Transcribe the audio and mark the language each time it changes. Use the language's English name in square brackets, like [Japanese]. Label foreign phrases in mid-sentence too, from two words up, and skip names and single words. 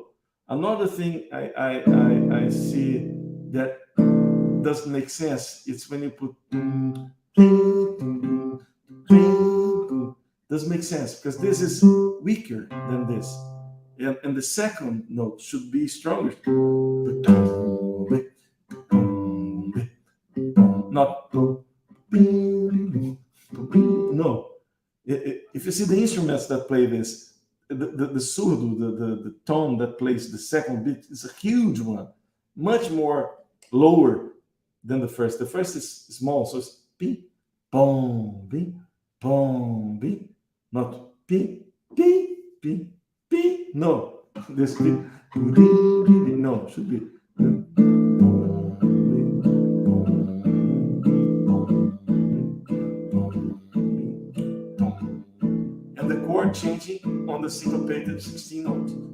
[English] Another thing I see that doesn't make sense, it's when you put doesn't make sense, because this is weaker than this, and the second note should be stronger, not no. If you see the instruments that play this, the surdo, the tone that plays the second beat is a huge one, much more lower than the first. The first is small, so it's pi, bom, pi, bom, pi, not pi, pi, pi, pi. No, this pi, no, should be. And the chord changing on the syncopated 16 note.